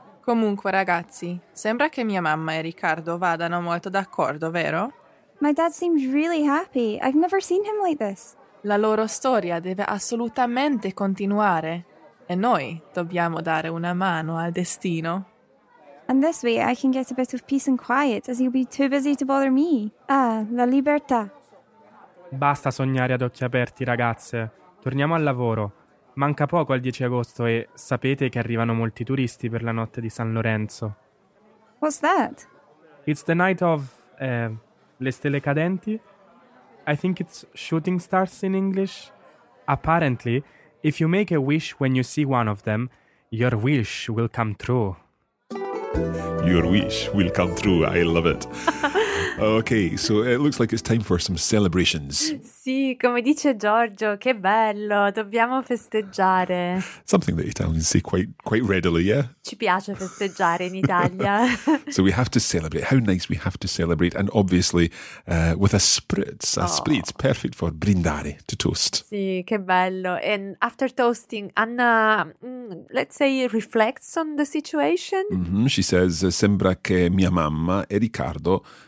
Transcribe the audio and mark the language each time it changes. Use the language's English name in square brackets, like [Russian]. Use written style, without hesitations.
[Italian] Comunque, ragazzi, sembra che mia mamma e Riccardo vadano molto d'accordo, vero? [English] My dad seems really happy. I've never seen him like this. [Italian] La loro storia deve assolutamente continuare. E noi dobbiamo dare una mano al destino. [English] And this way I can get a bit of peace and quiet, as you'll be too busy to bother me. [Italian] Ah, la libertà. Basta sognare ad occhi aperti, ragazze. Torniamo al lavoro. Manca poco al 10 agosto e sapete che arrivano molti turisti per la notte di San Lorenzo. [English] What's that? It's the night of... [Italian] le stelle cadenti? [English] I think it's shooting stars in English. Apparently, if you make a wish when you see one of them, your wish will come true. Your wish will come true. I love it. Okay, so it looks like it's time for some celebrations. [Italian] Sì, come dice Giorgio, che bello, dobbiamo festeggiare. [English] Something that Italians say quite readily, yeah? [Italian] Ci piace festeggiare in Italia. [English] So we have to celebrate. How nice, we have to celebrate. And obviously with a spritz, spritz, perfect for brindare, to toast. [Italian] Sì, che bello. [English] And after toasting, Anna, let's say, reflects on the situation. [Italian] Mm-hmm, [English] she says, [Italian] sembra che mia mamma e Riccardo...